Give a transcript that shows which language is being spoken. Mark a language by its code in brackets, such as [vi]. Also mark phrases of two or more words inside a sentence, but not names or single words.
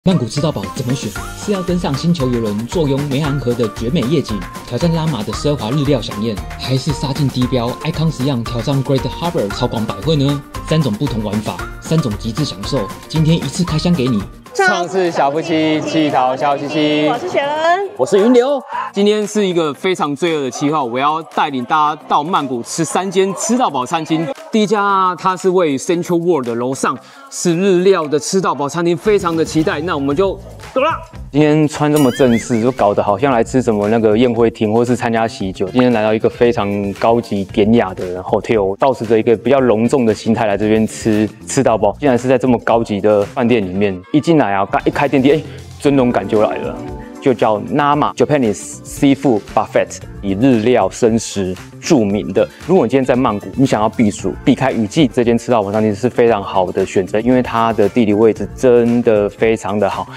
[zh] 曼谷吃到飽怎麼選？是要登上星球郵輪，坐擁湄航河的絕美夜景，挑戰拉瑪的奢華日料饗宴，還是殺進地標 Icon Siam挑戰 Great Harbor 超廣百匯呢？3種不同玩法，3種極致享受，今天一次開箱給你。創世小夫妻，氣淘笑嘻嘻。我是雪人，我是雲流。今天是一個非常罪惡的企劃，我要帶領大家到曼谷吃3間吃到飽餐廳。第一家它是位於 Central World 的樓上，是日料的吃到飽餐廳，非常的期待。那我們就走啦。今天穿這麼正式，就搞得好像來吃什麼那個宴會廳，或是參加喜酒。今天來到一個非常高級典雅的 hotel， 抱持着一個比較隆重的心態來這邊吃到飽。竟然是在這麼高級的飯店裡面，一進來啊，剛一開電梯，尊榮感就來了。就叫 Nama Japanese Seafood Buffet， 以日料生食著名的。如果你今天在曼谷，你想要避暑、避開雨季，這間吃到飽餐廳是非常好的選擇，因為它的地理位置真的非常的好。